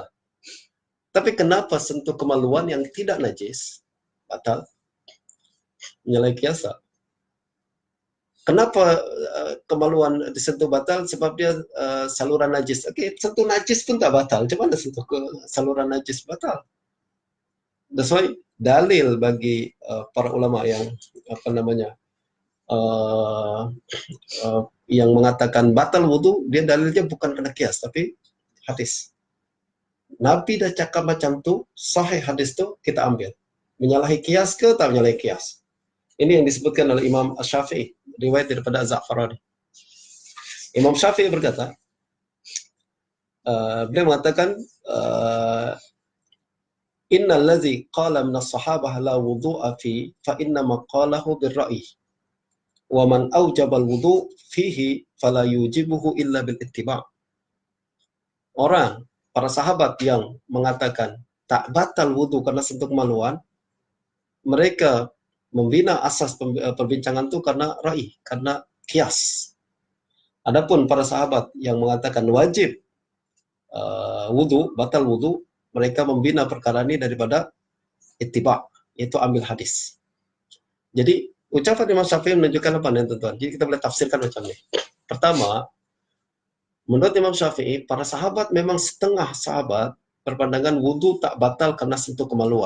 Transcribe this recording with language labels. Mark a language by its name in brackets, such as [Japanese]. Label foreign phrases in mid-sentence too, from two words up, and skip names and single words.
[Malay] Tapi kenapa sentuh kemaluan yang tidak najis batal? Menyalahi kias tak? Kenapa kemaluan disentuh batal? Sebab dia saluran najis. Okey, sentuh najis pun tak batal. Macam mana sentuh ke saluran najis batal? [English] That's why [Malay] dalil bagi para ulama yang apa namanya yang mengatakan batal wudu, dia dalilnya bukan kena kias tapi hadis. Nabi dah cakap macam tu, sahih hadis tu, kita ambil. Menyalahi kias ke tak menyalahi kias? Ini yang disebutkan oleh Imam Syafi'i, riwayat daripada Az-Za'farani. Imam Syafi'i berkata, beliau mengatakan, [Arabic] إن الذي قال من الصحابة لا وضوء في فإن ما قاله بالرأي. ومن أوجب الوضوء فيه فلا يوجبه إلا بالاتباع'. [Malay] Orang, para sahabat yang mengatakan tak batal wudu karena sentuh kemaluan, mereka membina asas perbincangan itu karena ra'i, karena kias. Adapun para sahabat yang mengatakan wajib wudu, batal wudu, mereka membina perkara ini daripada ittiba', yaitu ambil hadis. Jadi ucapan Imam Syafi'i menunjukkan apa nih tuan-tuan? Jadi kita boleh tafsirkan macam ini. Pertama, menurut Imam Syafi'i, para sahabat memang setengah sahabat berpandangan wudu tak batal karena sentuh kemaluan.